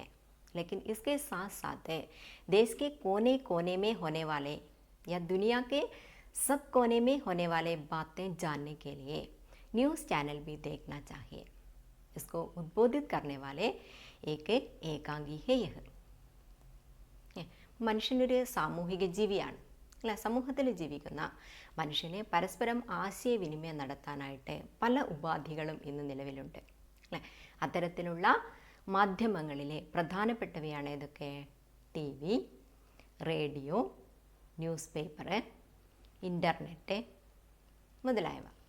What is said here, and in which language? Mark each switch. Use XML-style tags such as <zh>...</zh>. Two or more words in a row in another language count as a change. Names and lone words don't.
<hi>लेकिन इसके साथ साथ देश के कोने कोने में होने वाले या दुनिया के सब कोने में होने वाले बातें जानने के लिए न्यूज़ चैनल भी देखना चाहिए। इसको उद्बोधित करने वाले एक एकांगी है यह।</hi> <ml>മനുഷ്യനൊരു സാമൂഹിക ജീവിയാണ് അല്ല, സമൂഹത്തിൽ ജീവിക്കുന്ന മനുഷ്യനെ പരസ്പരം ആശയവിനിമയം നടത്താനായിട്ട് പല ഉപാധികളും ഇന്ന് നിലവിലുണ്ട് അല്ലേ. അത്തരത്തിലുള്ള മാധ്യമങ്ങളിലെ പ്രധാനപ്പെട്ടവയാണ് ഇതൊക്കെ ടി വി, റേഡിയോ,</ml> <en>news paper,</en> <ml>ഇൻ്റർനെറ്റ് മുതലായവ.</ml>